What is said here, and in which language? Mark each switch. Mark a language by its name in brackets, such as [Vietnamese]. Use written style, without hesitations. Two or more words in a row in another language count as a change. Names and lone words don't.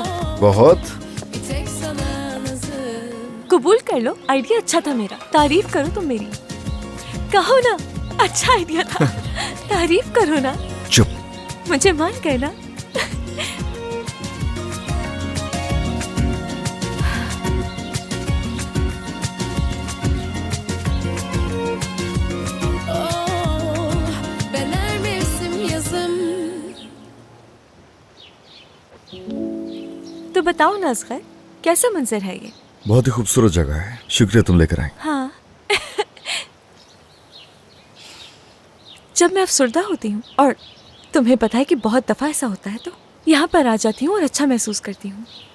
[Urdu] بہت. [Turkish] Bir tek sana nazım. [Urdu] قبول کر لو، آئیڈیا اچھا تھا میرا. تعریف کرو تم میری۔ کہو نا، اچھا آئیڈیا تھا. تعریف کرو نا, چپ. مجھے مان گئے نا. [Turkish] Oh, ben her mevsim yazım. [Urdu] تو بتاؤ نا اصغر، کیسا منظر ہے یہ? بہت ہی خوبصورت جگہ ہے، شکریہ تم لے کر آئے. ہاں. جب میں افسردہ ہوتی ہوں اور تمہیں پتا ہے کہ بہت دفعہ ایسا ہوتا ہے، تو یہاں پر آ جاتی ہوں اور اچھا محسوس کرتی ہوں.